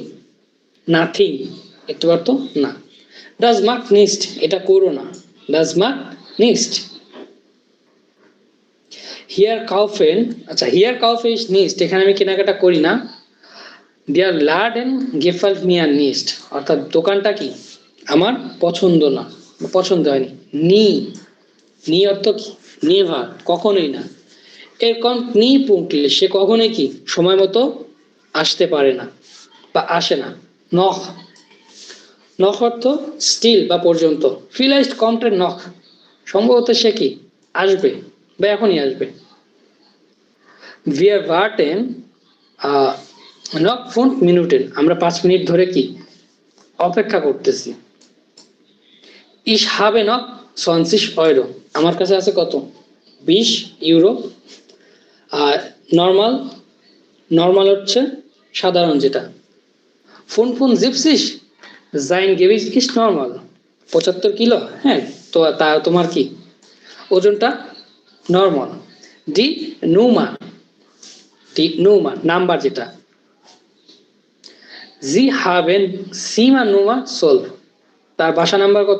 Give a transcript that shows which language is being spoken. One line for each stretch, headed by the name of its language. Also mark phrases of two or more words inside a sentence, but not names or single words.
Bangla: নাথিং, একটু অর্থ না।
German: das macht nicht,
Bangla: এটা করো না,
German: das macht nicht। here kaufen, আচ্ছা here kaufe ich nicht,
Bangla: এখানে আমি কেনাকাটা করি না।
German: der Laden gefällt mir nicht,
Bangla: অর্থাৎ দোকানটা কি? আমার পছন্দ না, পছন্দ হয়নি। নি অর্থ কি? নেভার, কখনোই না।
German: er kommt nie pünktlich,
Bangla: সে কখনোই কি? সময় মতো আসতে পারে না বা আসে না। noch, noch অর্থ স্টিল বা পর্যন্ত।
German: vielleicht kommt er noch,
Bangla: সম্ভবত সে কি? আসবে বা এখনই আসবে।
German: wir warten noch 5 Minuten,
Bangla: আমরা 5 মিনিট ধরে কি? অপেক্ষা করতেছি।
German: ich habe noch 20 Euro,
Bangla: আমার কাছে আছে কত? 20 ইউরো। আর নরমাল, নরমাল হচ্ছে সাধারণ যেটা। 75
German: sein Gewicht ist normal,
Bangla: 75 কিলো, হ্যাঁ, তো তা তোমার কি? ওজনটা নরমাল।
German: die Nummer,
Bangla: নাম্বার যেটা।
German: sie haben Zimmer-Nummer 12,
Bangla: তার বাসা নাম্বার কত?